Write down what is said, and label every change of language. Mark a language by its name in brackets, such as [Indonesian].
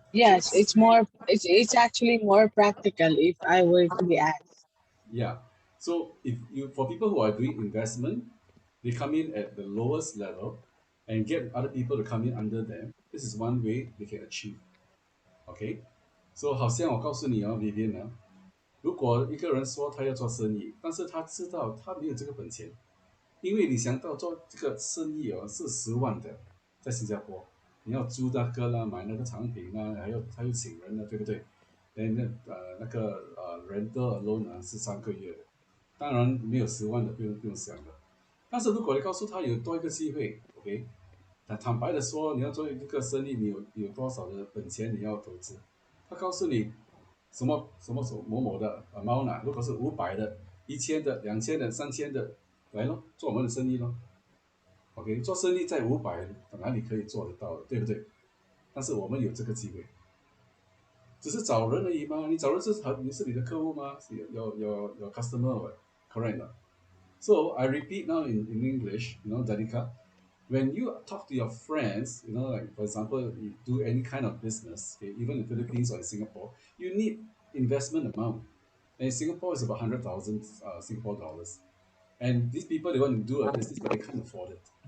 [English] Yes, this, it's actually more practical if I were to be asked. yeah. So if you for people who are doing investment, they come in at the lowest level and get other people to come in under them. This is one way they can achieve. Okay. [Chinese] So 好像我告诉你 Vivian 如果一个人说他要做生意，但是他知道他没有这个本钱，因为你想到做这个生意是10万的，在新加坡，你要租那个啦，买那个产品啦，还有请人呢，对不对？那个 [English] rental alone [Chinese] 是3个月的，当然没有10万的不用想的。但是如果你告诉他有多一个机会，OK，他坦白的说，你要做这个生意，你有多少的本钱你要投资？他告诉你什么某某的amount啊，如果是500的、1000的、2000的、3000的，来咯，做我们的生意咯。 OK，做生意在500哪里可以做得到的，对不对？但是我们有这个机会，只是找人而已嘛。你找人你是你的客户吗？是 [English] your customer correct [Chinese] 的。 [English] So I repeat now in English, Danica, when you talk to your friends, like for example, you do any kind of business, okay, even in Philippines or in Singapore, you need investment amount. And in Singapore, it's about 100,000 Singapore dollars. And these people, they want to do a business, but they can't afford it.